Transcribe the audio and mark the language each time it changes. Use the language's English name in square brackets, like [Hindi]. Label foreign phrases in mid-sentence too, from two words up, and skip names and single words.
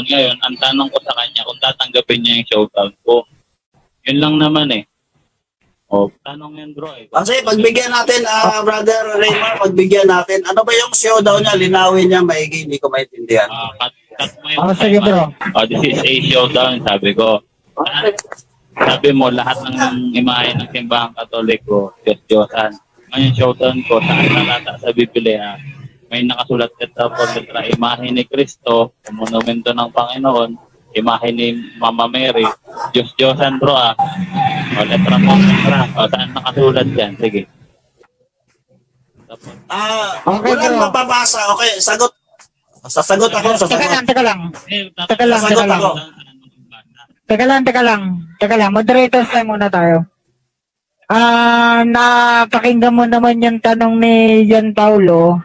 [Filipino] Ngayon, ang tanong ko sa kanya kung tatanggapin niya yung showdown ko. Yun lang naman eh. Tanong yan bro eh. Kasi pagbigyan natin, Brother Raymar, pagbigyan natin, ano ba yung showdown niya? Linawin niya, maigi, hindi ko maintindihan. Cut mo yung sige bro. [English] This is a showdown, [Filipino] sabi ko. Sabi mo, lahat ng imahe ng simbahang Katoliko, Diyos-Diyosan. Ngayon, showdown ko, saan talata sa Biblia, may nakasulat [Spanish] letra por letra, [Filipino] imahe ni Kristo, monumento ng Panginoon, imahe ni Mama Mary, Diyos-Diyosan bro [Spanish] letra por letra, [Filipino] saan nakasulat yan? Sige. Walang mababasa. Okay, sagot. Sasagot ako. Teka lang. [English] Moderators time [Filipino] muna tayo. Napakinggan mo naman yung tanong ni John Paulo.